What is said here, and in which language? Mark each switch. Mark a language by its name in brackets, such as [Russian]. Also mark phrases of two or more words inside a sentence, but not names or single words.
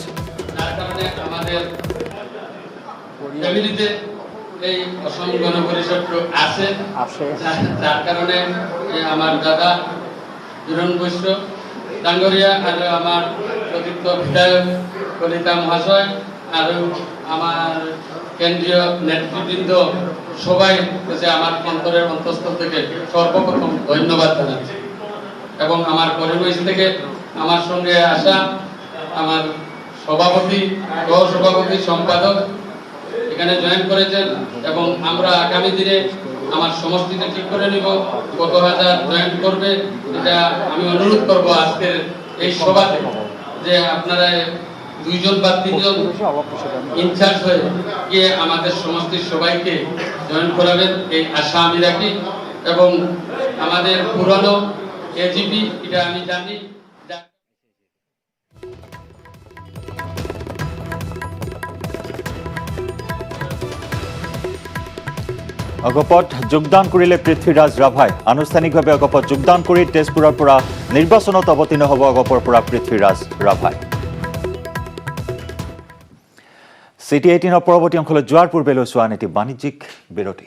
[Assamese] এই অসম গণ পৰিষদটো আছে যাৰ কাৰণে আমাৰ দাদা জোৰণ বৈশ্য ডাঙৰীয়া আৰু আমাৰ প্ৰতিজ্ঞ বিধায়ক কলিতা মহাশয় আৰু [Bangla] আমার কেন্দ্রীয় নেতৃবৃন্দ সবাই কাছে আমার অন্তরের অন্তঃস্থল থেকে সর্বপ্রথম ধন্যবাদ জানাচ্ছি এবং আমার পরিবেশ থেকে আমার সঙ্গে আসা আমার সভাপতি সহসভাপতি সম্পাদক এখানে জয়েন করেছেন এবং আমরা আগামী দিনে আমার সমষ্টিতে ঠিক করে নিব কত হাজার জয়েন করবে এটা আমি অনুরোধ করব আজকের এই সভাতে যে আপনারা 2 জন বা 3 জন ইনচার্জ হয়ে গিয়ে আমাদের সমষ্টির সবাইকে জয়েন করাবেন এই আশা আমি রাখি এবং আমাদের পুরানো এজিপি এটা আমি জানি [Assamese] অগপত যোগদান কৰিলে পৃথ্বীৰাজ ৰাভাই আনুষ্ঠানিকভাৱে অগপত যোগদান কৰি তেজপুৰৰ পৰা নিৰ্বাচনত অৱতীৰ্ণ হ'ব অগপৰ পৰা পৃথ্বীৰাজ ৰাভাই সিটি 18 পৰৱৰ্তী অংশলৈ যোৱাৰ পূৰ্বে লৈছো আন এটি বাণিজ্যিক বিৰতি